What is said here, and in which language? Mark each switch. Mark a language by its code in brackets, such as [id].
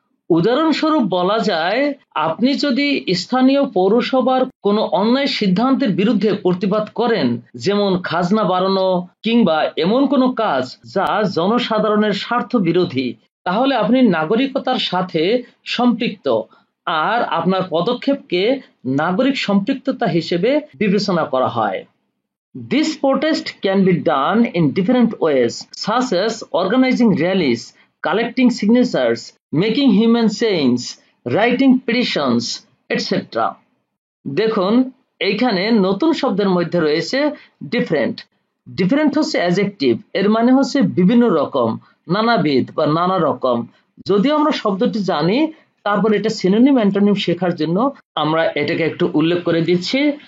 [bn] উদাহরণস্বরূপ বলা যায় আপনি যদি স্থানীয় পৌরসভার কোনো অন্যায় সিদ্ধান্তের বিরুদ্ধে প্রতিবাদ করেন, যেমন খাজনা বাড়ানো কিংবা এমন কোনো কাজ যা জনসাধারণের স্বার্থ বিরোধী, তাহলে আপনি নাগরিকতার সাথে সম্পৃক্ত আর আপনার পদক্ষেপকে নাগরিক সম্পৃক্ততা হিসেবে বিবেচনা করা হয়। [en] This protest can be done in different ways, such as organizing rallies, collecting signatures, making human signs, writing petitions, etc. [bn] দেখুন এইখানে নতুন শব্দের মধ্যে রয়েছে ডিফারেন্ট। ডিফারেন্ট হচ্ছে অ্যাডজেক্টিভ, এর মানে হচ্ছে বিভিন্ন রকম, নানাবিধ বা নানা রকম। যদিও আমরা শব্দটি জানি, তারপর এটা সিনোনিম অ্যান্টোনিম শেখার জন্য আমরা এটাকে একটু উল্লেখ করে দিচ্ছি।